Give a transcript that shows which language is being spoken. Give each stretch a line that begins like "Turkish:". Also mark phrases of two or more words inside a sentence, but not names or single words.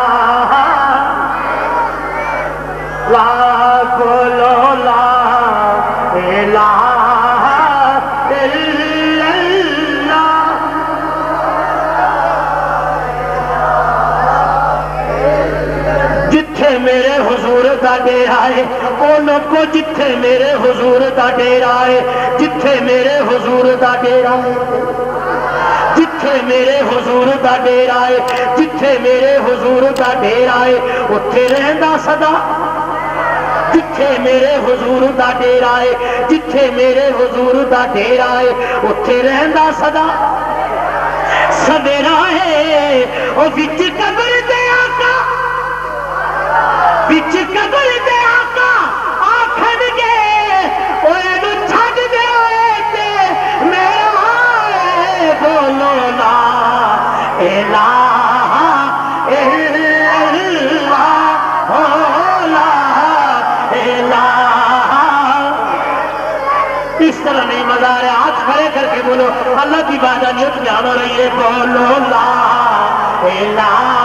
Punjabi: لا بولو
Arabic: لا الہ الا اللہ
Punjabi: جتھے میرے حضور دا ڈیرا ہے انہوں کو جتھے میرے حضور دا ڈیرا ہے جتھے میرے حضور دا ڈیرا ہے جتھے میرے حضور دا ڈیرا ہے جتھے میرے حضور دا ڈیرا ہے اتھے رہندا صدا جتھے میرے حضور دا ڈیرا ہے جتھے میرے حضور دا ڈیرا ہے اتھے رہندا صدا سویرا ہے او وچ قبر دے آقا وچ قبر دے آقا آکھن گے اوے نو چھڈ دے اوے تے میرا بولو
Arabic: لا الہ الا اللہ ہو لا الہ
Urdu: اس طرح نہیں مزہ آ رہا ہاتھ کھڑے کر کے بولو اللہ کی وحدانیت بیان ہو رہی ہے بولو
Arabic: لا الہ